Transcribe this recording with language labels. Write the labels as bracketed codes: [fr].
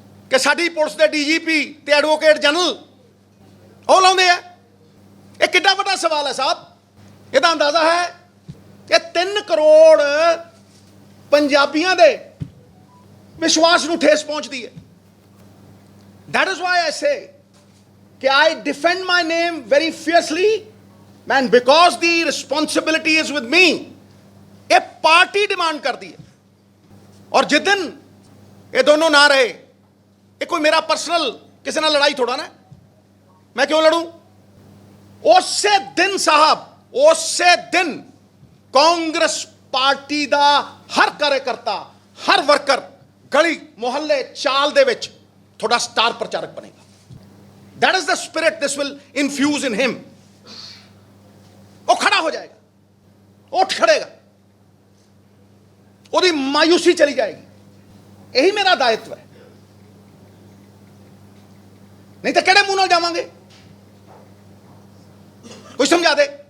[pa] ਕਿ ਸਾਡੀ ਪੁਲਿਸ ਦੇ DGP ਤੇ ਐਡਵੋਕੇਟ ਜਨਰਲ ਉਹ ਲਾਉਂਦੇ ਆ। ਇਹ ਕਿੱਡਾ ਵੱਡਾ ਸਵਾਲ ਹੈ ਸਾਹਿਬ। ਇਹਦਾ ਅੰਦਾਜ਼ਾ ਹੈ ਕਿ 3 ਕਰੋੜ ਪੰਜਾਬੀਆਂ ਦੇ ਵਿਸ਼ਵਾਸ ਨੂੰ ਠੇਸ ਪਹੁੰਚਦੀ ਹੈ। [en] That is why I say ਕਿ I defend my name very fiercely and because the responsibility is with me। [pa] ਇਹ ਪਾਰਟੀ ਡਿਮਾਂਡ ਕਰਦੀ ਹੈ ਔਰ ਜਿਸ ਦਿਨ ਇਹ ਦੋਨੋਂ ਨਾ ਰਹੇ, ਇਹ ਕੋਈ ਮੇਰਾ ਪਰਸਨਲ ਕਿਸੇ ਨਾਲ ਲੜਾਈ ਥੋੜਾ ਨਾ, ਮੈਂ ਕਿਉਂ ਲੜੂੰ? ਉਸੇ ਦਿਨ ਸਾਹਿਬ, ਉਸੇ ਦਿਨ ਕਾਂਗਰਸ ਪਾਰਟੀ ਦਾ ਹਰ ਕਾਰਜਕਰਤਾ, ਹਰ ਵਰਕਰ ਗਲੀ ਮੁਹੱਲੇ ਚਾਲ ਦੇ ਵਿੱਚ ਤੁਹਾਡਾ ਸਟਾਰ ਪ੍ਰਚਾਰਕ ਬਣੇਗਾ। [en] That is the spirit this will infuse in him। [pa] ਉਹ ਖੜਾ ਹੋ ਜਾਏਗਾ, ਉੱਠ ਖੜੇਗਾ, ਉਹਦੀ ਮਾਯੂਸੀ ਚਲੀ ਜਾਏਗੀ। ਇਹੀ ਮੇਰਾ ਦਾਇਿਤਵ ਹੈ, ਨਹੀਂ ਤਾਂ ਕਿਹੜੇ ਮੂੰਹ ਨਾਲ ਜਾਵਾਂਗੇ? ਕੋਈ ਸਮਝਾ ਦੇ।